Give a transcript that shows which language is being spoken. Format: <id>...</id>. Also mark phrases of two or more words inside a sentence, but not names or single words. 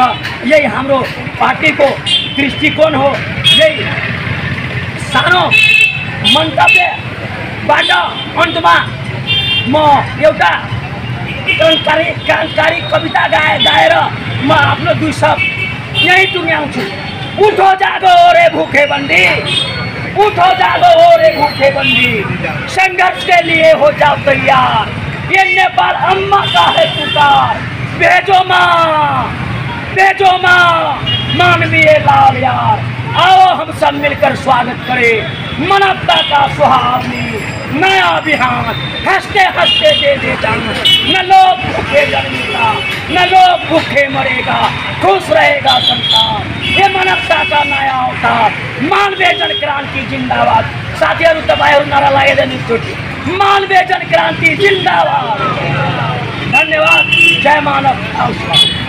<ne>यही हाम्रो पार्टीको दृष्टिकोण हो। यही सानो मन्तव्यबाट अन्तमा म एउटा क्रान्तिकारी कविता गाएर म आफ्नो 2 शब्द यही टुङ्ग्याउँछु।</ne> <hi>उठो जागो रे भूखे बन्दी, उठो जागो रे भूखे बन्दी, संघर्ष के लिए हो जाओ तैयार। ये नेपाल अम्मा का है पुकार, भेजो माँ मानवीय लाल यार। आओ हम सब मिलकर स्वागत करें मानवता का सुहावनी नया अभियान। हंसते हंसते दे जान, न लोग भूखे जन्मेगा न लोग भूखे मरेगा, खुश रहेगा संसार। ये मानवता का नया अवतार, मानवीय जन क्रांति जिंदाबाद।</hi> <ne>साथीहरू तपाईहरु नारा लगाइदिनु एकचोटि, मानवीय जन क्रांति जिंदाबाद। धन्यवाद। जय मानव।</ne>